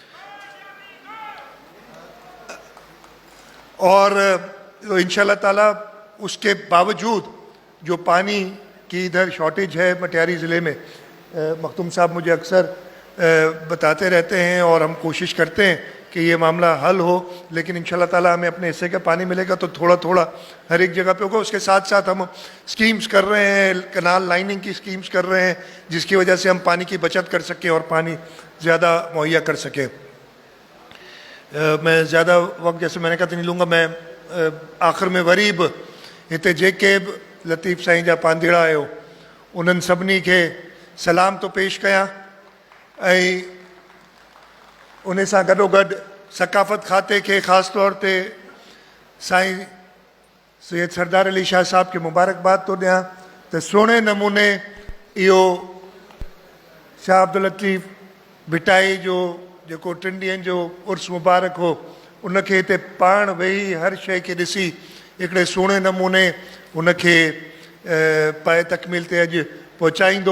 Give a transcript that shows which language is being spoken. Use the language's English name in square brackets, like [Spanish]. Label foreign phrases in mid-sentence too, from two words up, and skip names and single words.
[Urdu] اور [Arabic] انشاءاللہ تعالیٰ [Urdu] اس کے باوجود جو پانی کی ادھر شارٹیج ہے مٹیاری ضلع میں, مختوم صاحب مجھے اکثر بتاتے رہتے ہیں اور ہم کوشش کرتے ہیں کہ یہ معاملہ حل ہو, لیکن [Arabic] انشاءاللہ تعالیٰ [Urdu] ہمیں اپنے حصے کا پانی ملے گا تو تھوڑا تھوڑا ہر ایک جگہ پہ ہوگا. اس کے ساتھ ساتھ ہم سکیمز کر رہے ہیں, [English] canal lining [Urdu] کی سکیمز کر رہے ہیں جس کی وجہ سے ہم پانی کی بچت کر سکیں اور پانی زیادہ مہیا کر سکیں. میں زیادہ وقت جیسے میں نے کہا نہیں لوں گا. میں آخر میں [Sindhi] وریب ہتے जेके लतीफ़ साईं जा पांधेड़ा आहियो उन्हनि सभिनी खे सलाम तो पेश कयां, ऐं उन सां गॾोगॾु सकाफ़त खाते खे ख़ासि तौर ते साईं सैयद सरदार अली शाह साहब खे मुबारकबाद थो ॾियां त सुहिणे नमूने इहो शाह अब्दुल लतीफ़ भिटाई जो जेको 3 ॾींहंनि जो उर्स मुबारक हो उनखे हिते पाण वेही हर शइ खे ॾिसी हिकिड़े सुहिणे नमूने उनखे पाए तकमील ते अॼु पहुचाईंदो.